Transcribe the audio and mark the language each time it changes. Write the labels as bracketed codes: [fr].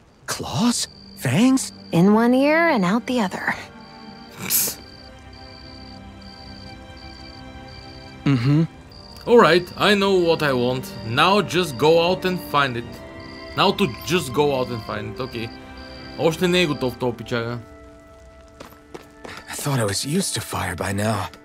[en] Claws? Fangs? In one ear and out the other. Alright, I know what I want. Now just go out and find it. Now to just go out and find it, okay. [bg] Още не е готов този пичага. [en] I thought I was used to fire by now.